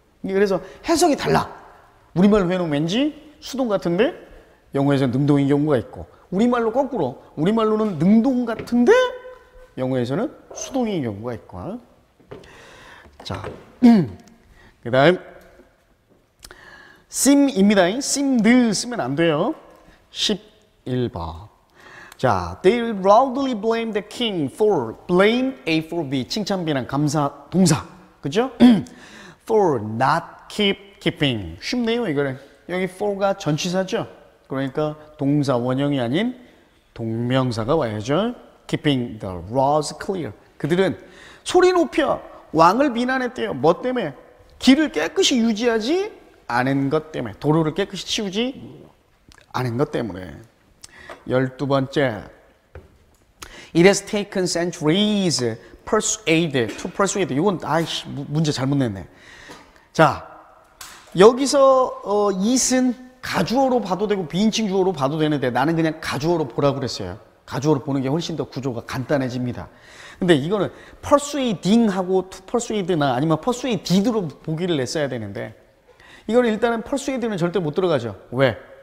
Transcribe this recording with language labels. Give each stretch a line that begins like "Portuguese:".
Korean: 그래서 해석이 달라. 우리말로 해놓으면 왠지 수동 같은데 영어에서는 능동인 경우가 있고, 우리말로 거꾸로, 우리말로는 능동 같은데 영어에서는 수동인 경우가 있고. 자, 그 다음 seem입니다. seem 늘 쓰면 안 돼요. 11번.
English: 자, they loudly blame the king for blame A for B.
Korean: 칭찬, 비난, 감사, 동사. 그죠?
English: for not keeping.
Korean: 쉽네요, 이거는. 여기 for가 전치사죠? 그러니까 동사 원형이 아닌 동명사가 와야죠.
English: keeping the laws clear.
Korean: 그들은 소리 높여 왕을 비난했대요. 뭐 때문에? 길을 깨끗이 유지하지 않은 것 때문에. 도로를 깨끗이 치우지 않은 것 때문에. 12번째.
English: It has taken centuries to persuade.
Korean: 이건 아이씨 문제 잘못 냈네. 자, 여기서 it은 가주어로 봐도 되고 비인칭 주어로 봐도 되는데 나는 그냥 가주어로 보라고 그랬어요. 가주어로 보는 게 훨씬 더 구조가 간단해집니다. 근데 이거는 persuading하고 to persuade나 아니면 persuaded로 보기를 냈어야 되는데, 이거는 일단은 persuade는 절대 못 들어가죠. 왜?